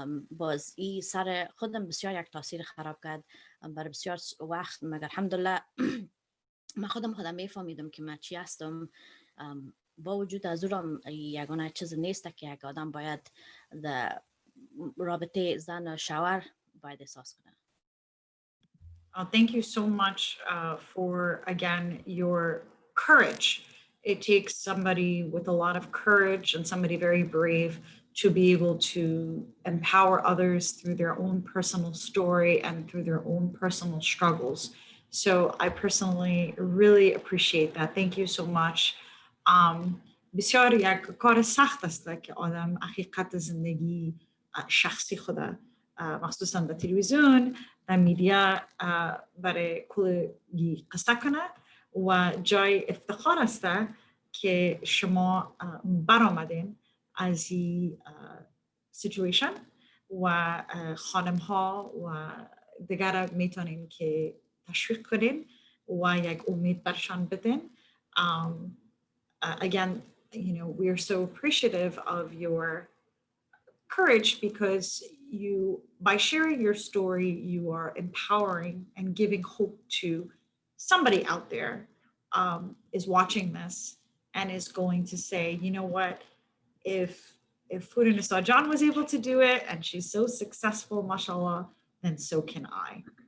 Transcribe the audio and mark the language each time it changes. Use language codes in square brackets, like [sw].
[fa] باز این سر خودم بسیار یک تاثیر خراب کرد برای بسیار وقت، مگر الحمدلله من خودم میفهمیدم که من چی هستم. با وجود از اونم یگانه چیز نیست که یک آدم باید در رابطه زن و شوهر باید احساس کنه. [en] Thank you so much for, again, your courage. It takes somebody with a lot of courage and somebody very brave to be able to empower others through their own personal story and through their own personal struggles. So I personally really appreciate that. Thank you so much. [fa] بسیار یک کار سخت است که آدم حقیقت زندگی شخصی خود مخصوصا در تلویزیون، در میدیا برای کلگی قصه کنه و جای افتخار است که شما برآمدین از این سیچویشن و خانم ها و دیگر میتونین که تشویق کنین و یک امید برشان بدین. [en] Again, we are so appreciative of your courage because by sharing your story, you are empowering and giving hope to somebody out there is watching this and is going to say, you know what, if Hurunnessa John was able to do it and she's so successful, mashallah, then so can I.